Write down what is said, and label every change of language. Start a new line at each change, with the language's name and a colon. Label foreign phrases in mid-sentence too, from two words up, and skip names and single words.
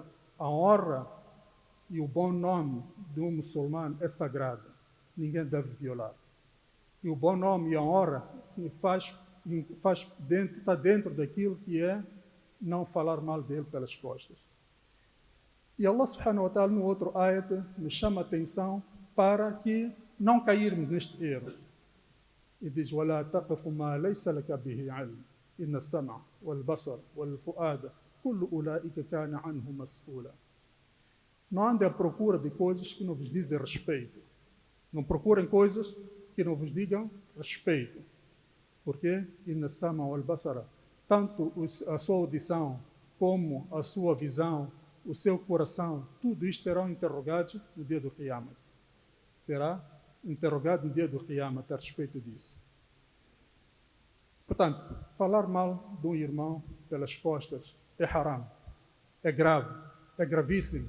Portuguese: A honra e o bom nome de um muçulmano é sagrado. Ninguém deve violar. E o bom nome e a honra está dentro daquilo que é não falar mal dele pelas costas. E
Arabic: الله سبحانه وتعالى
Portuguese: no outro ayat nos chama a atenção para que não cairmos neste erro. E diz,
Arabic: وَلَا تَقْفُ مَا لَيْسَ لَكَ بِهِ عِلْمٍ إِنَّ السَّمْعَ وَالْبَصَرَ وَالْفُؤَادَ كُلُّ أُولَٰئِكَ كَانَ عَنْهُ مَسْئُولًا.
Portuguese: Não andem à procura de coisas que não vos dizem respeito. Não procurem coisas que não vos digam respeito.
Arabic: Porque إِنَّ السَّمْعَ وَالْبَصَرَ,
Portuguese: tanto a sua audição como a sua visão, o seu coração, tudo isto serão interrogados no dia do Qiyamah. Será interrogado no dia do Qiyamah a respeito disso. Portanto, falar mal de um irmão pelas costas é haram, é grave, é gravíssimo.